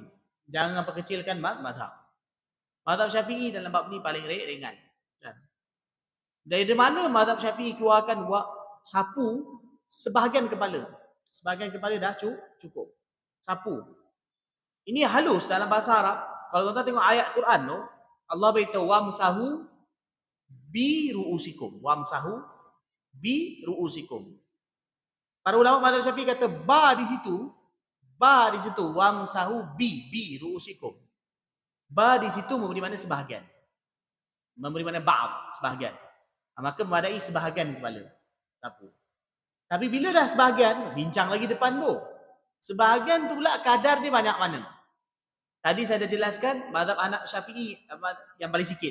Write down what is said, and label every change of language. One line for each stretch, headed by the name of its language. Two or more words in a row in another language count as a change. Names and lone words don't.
Malay: Jangan perkecilkan mazhab. Mazhab Syafi'i dalam bab ni paling ringan. Dari mana mazhab Syafi'i keluarkan sapu sebahagian kepala? Sebahagian kepala dah cukup. Sapu. Ini halus dalam bahasa Arab. Kalau tuan-tuan tengok ayat Quran tu, Allah beritahu
Arabic: وامسحوا برءوسكم. وامسحوا برءوسكم.
Malay: Para ulama mazhab Syafi'i kata ba di situ
Arabic: وامسحوا برءوسكم.
Malay: Ba di situ memberi makna sebahagian. Memberi makna ba'd, sebahagian. Maka memadai sebahagian kepala sapu. Tapi bila dah sebahagian, bincang lagi depan tu. Sebahagian tu pula kadar dia banyak mana. Tadi saya dah jelaskan mazhab anak Syafi'i yang paling sikit.